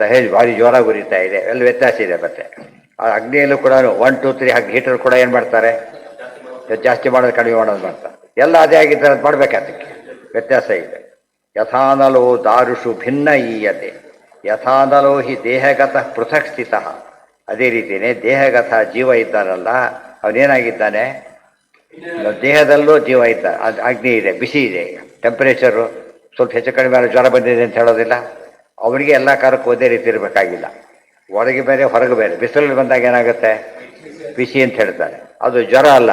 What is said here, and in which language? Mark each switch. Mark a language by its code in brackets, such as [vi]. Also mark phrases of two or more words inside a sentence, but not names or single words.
[kn] ಹೇಳಿ ಭಾರಿ ಜೋರಾಗಿ ಉರಿತಾ ಇದೆ, ಎಲ್ಲ ವ್ಯತ್ಯಾಸ ಇದೆ. ಮತ್ತೆ ಆ ಅಗ್ನಿಯಲ್ಲೂ ಕೂಡ 1 2 3 ಹಾಕಿ ಹೀಟರ್ ಕೂಡ ಏನು ಮಾಡ್ತಾರೆ? ಜಾಸ್ತಿ ಮಾಡೋದು ಕಡಿಮೆ ಮಾಡೋದು ಮಾಡ್ತಾರೆ. ಎಲ್ಲ ಅದೇ ಆಗಿದ್ದರೆ ಅದು ಮಾಡಬೇಕು, ಅದಕ್ಕೆ ವ್ಯತ್ಯಾಸ ಇದೆ. [sa] ಯಥಾನಲೋ ದಾರುಷು ಭಿನ್ನ ಈಯತೆ ಯಥಾನಲೋ ಹಿ ದೇಹಗತಃ ಪೃಥಕ್ ಸ್ಥಿತಃ. [kn] ಅದೇ ರೀತಿಯೇ ದೇಹಗತ ಜೀವ ಇದ್ದಾನಲ್ಲ, ಅವನೇನಾಗಿದ್ದಾನೆ? ದೇಹದಲ್ಲೂ ಜೀವ ಇದ್ದ, ಅದು ಅಗ್ನಿ ಇದೆ, ಬಿಸಿ ಇದೆ. ಈಗ ಟೆಂಪರೇಚರು ಸ್ವಲ್ಪ ಹೆಚ್ಚು ಕಡಿಮೆ ಆದರೆ ಜ್ವರ ಬಂದಿದೆ ಅಂತ ಹೇಳೋದಿಲ್ಲ. ಅವನಿಗೆ ಎಲ್ಲ ಕಾಲಕ್ಕೂ ಒಂದೇ ರೀತಿ ಇರಬೇಕಾಗಿಲ್ಲ. ಒಳಗೆ ಬೇರೆ, ಹೊರಗೆ ಬೇರೆ. ಬಿಸಿಲಲ್ಲಿ ಬಂದಾಗ ಏನಾಗುತ್ತೆ? ಬಿಸಿ ಅಂತ ಹೇಳ್ತಾರೆ, ಅದು ಜ್ವರ ಅಲ್ಲ.